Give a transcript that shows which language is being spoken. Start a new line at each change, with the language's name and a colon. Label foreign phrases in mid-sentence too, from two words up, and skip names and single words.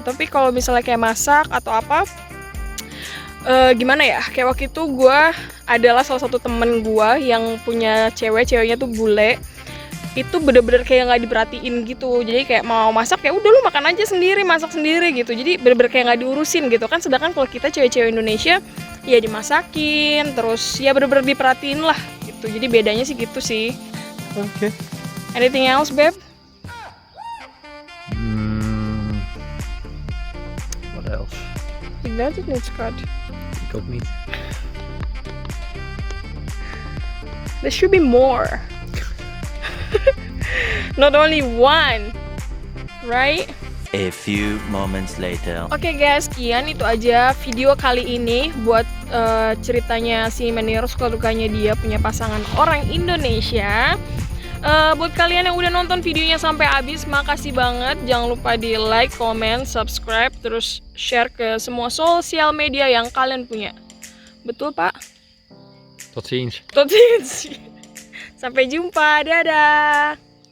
Indonesian: Tapi kalau misalnya kayak masak atau apa, gimana ya, kayak waktu itu gue adalah salah satu temen gue yang punya ceweknya tuh bule. Itu bener-bener kayak nggak diperhatiin gitu. Jadi kayak mau masak ya udah lu makan aja sendiri, masak sendiri gitu. Jadi bener-bener kayak nggak diurusin gitu kan. Sedangkan kalau kita cewek-cewek Indonesia ya dimasakin, terus ya bener-bener diperhatiin lah gitu. Jadi bedanya sih gitu sih.
English: Okay. Anything else, babe? What else? That's it, it's good. Goat meat. There should be more. Not only one, right? A few moments later.
Indonesian: Oke guys, sekian itu aja video kali ini buat ceritanya si Menir, suka-dukanya dia punya pasangan orang Indonesia. Buat kalian yang udah nonton videonya sampai habis, makasih banget. Jangan lupa di like, comment, subscribe, terus share ke semua sosial media yang kalian punya. Betul, Pak?
Dutch: Tot ziens. Tot ziens.
Indonesian: Sampai jumpa, dadah.